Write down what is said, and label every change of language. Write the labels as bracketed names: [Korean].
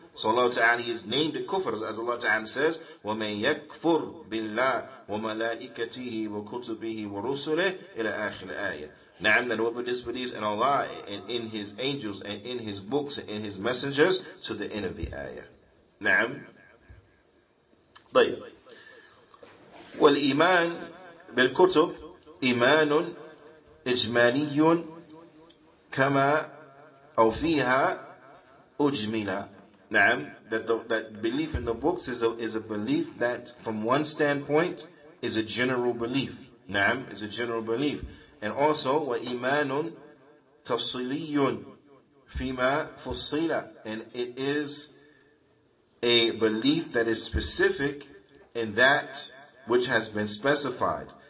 [English] So Allah Ta'ala has named it kufr, as Allah Ta'ala says, [Arabic] وَمَنْ يَكْفُرْ بِاللَّهِ وَمَلَائِكَتِهِ وَكُتُبِهِ وَرُسُلِهِ إِلَى آخِرِ الْآيَةِ. [English] Naam, that whoever disbelieves in Allah and in His angels and in His books and in His messengers, to the end of the ayah. Naam. [Arabic] طيب. والإيمان بالكتب إيمان إجمالي كما أو فيها أجمل. [English] Naam, that belief in the books is a belief that from one standpoint is a general belief. Naam, is a general belief. And also [Arabic] وإيمان تفصيلي فيما فصيل, [English] and it is a belief that is specific in that which has been specified.